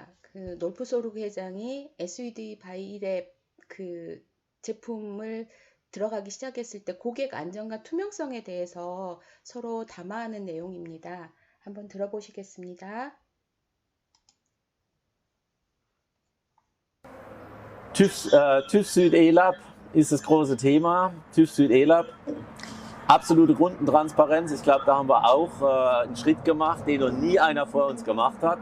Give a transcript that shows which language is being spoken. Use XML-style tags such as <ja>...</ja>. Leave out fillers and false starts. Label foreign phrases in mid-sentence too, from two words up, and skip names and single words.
<ko>놀프소르 회장이 SUD 바이랩 제품을 들어가기 시작했을 때 고객 안전과 투명성에 대해서 서로 담화하는 내용입니다. 한번 들어보시겠습니다.</ko> <de>TÜV Süd E-Lab ist das große Thema. TÜV Süd E-Lab, absolute Kundentransparenz. Ich glaube, da haben wir auch einen Schritt gemacht, den noch nie einer vor uns gemacht hat.</de>